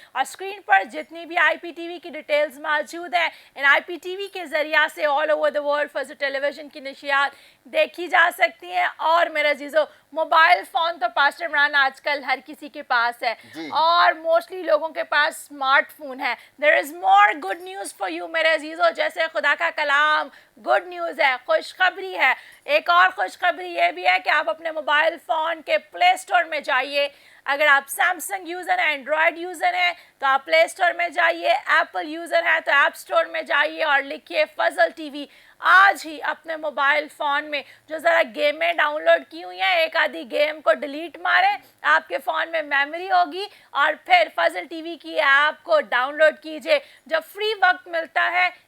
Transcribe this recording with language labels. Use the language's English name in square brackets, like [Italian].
[Urdu] اور اسکرین پر جتنی بھی آئی پی ٹی وی کی ڈیٹیلز موجود ہیں, ان آئی پی ٹی وی کے ذریعہ سے [English] all over the world [Urdu] Fazal tele vision کی نشریات دیکھی جا سکتی ہیں. اور میرے عزیزو, موبائل فون تو پاسٹر عمران آج کل ہر کسی کے پاس ہے, اور موسٹلی لوگوں کے پاس اسمارٹ فون ہے. [English] There is more good news for you [Urdu] میرے عزیزو. جیسے خدا کا کلام گڈ نیوز ہے, خوشخبری ہے, ایک اور خوشخبری یہ بھی ہے کہ آپ اپنے موبائل فون کے پلے اسٹور میں جائیے, اگر آپ سیمسنگ یوزر ہیں، اینڈرائڈ یوزر ہیں تو آپ پلے اسٹور میں جائیے، ایپل یوزر ہیں تو ایپ اسٹور میں جائیے اور لکھیے فضل ٹی وی۔ آج ہی اپنے موبائل فون میں جو ذرا گیمیں ڈاؤن لوڈ کی ہوئی ہیں، ایک آدھی گیم کو ڈیلیٹ ماریں، آپ کے فون میں میموری ہوگی، اور پھر فضل ٹی وی کی ایپ کو ڈاؤن لوڈ کیجئے۔ جب فری وقت ملتا ہے